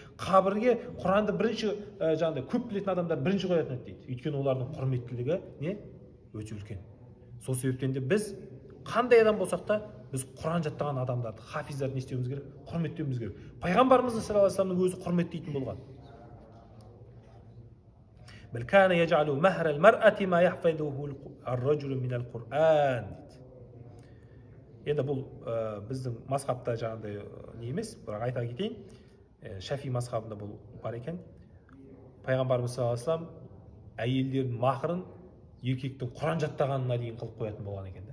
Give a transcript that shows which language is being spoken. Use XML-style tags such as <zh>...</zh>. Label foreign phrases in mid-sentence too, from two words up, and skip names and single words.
<kk>Қабірге Құранды бірінші жаңағыдай көп білетін адамдар бірінші қоятын еді дейді. Өйткені олардың құрметтілігі не? Өте үлкен. Сол себептен де біз қандай адам болсақ та, біз Құран жаттаған адамдарды, хафиздарды не істеуіміз керек? Құрметтеуіміз керек. Пайғамбарымыз</kk> <ar>صلى الله عليه وسلم</ar> <kk>өзі құрметтейтін болған.</kk> <ar>بل كان يجعل مهر المرأة ما يحفظه الرجل من القرآن.</ar> <kk>Енді бұл біздің мазхабта жаңағыдай не емес, бірақ айта кетейін, Шафи мазхабында бұл бар екен. Пайғамбарымыз</kk> <ar>صلى الله عليه وسلم</ar> <kk>әйелдердің махрын еркектің Құран жаттағанына дейін қылып қоятын болған екен.</kk>